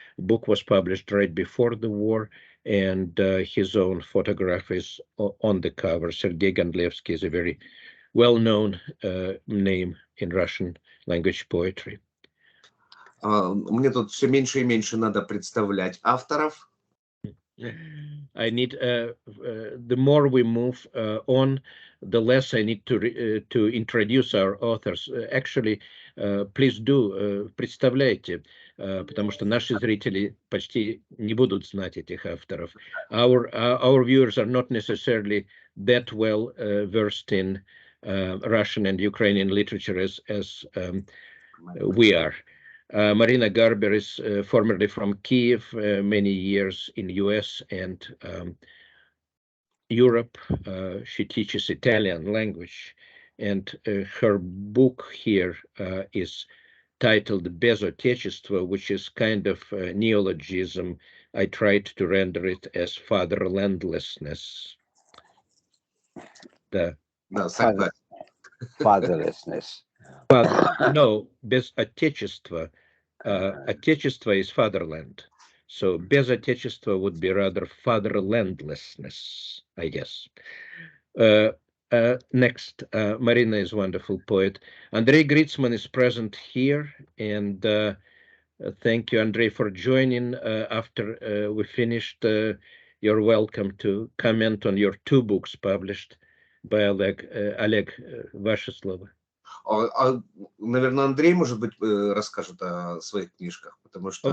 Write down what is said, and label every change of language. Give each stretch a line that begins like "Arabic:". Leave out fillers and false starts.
English: The book was published right before the war, and his own photograph is on the cover. Sergei Gondlevsky is a very well-known name in Russian language poetry.
Russian: Мне тут все меньше и меньше надо представлять авторов.
English: I need the more we move on, the less I need to introduce our authors. Actually, please do
Russian: представляйте, потому что наши зрители почти не будут знать этих авторов.
English: Our viewers are not necessarily that well versed in Russian and Ukrainian literature as we are. Marina Garber is formerly from Kyiv, many years in US and Europe. She teaches Italian language, and her book here is titled Без Отечества, which is kind of a neologism. I tried to render it as fatherlandlessness. Fatherlessness. No, без отечества. Отечество is fatherland. So без отечества would be rather fatherlandlessness, I guess. Next, Marina is a wonderful poet. Andrei Gritzman is present here, and thank you, Andrei, for joining. After we finished, you're welcome to comment on your two books published by Oleg.
Russian: Oleg, ваше слово. Наверное, Андрей, может быть, расскажет о своих книжках, потому что...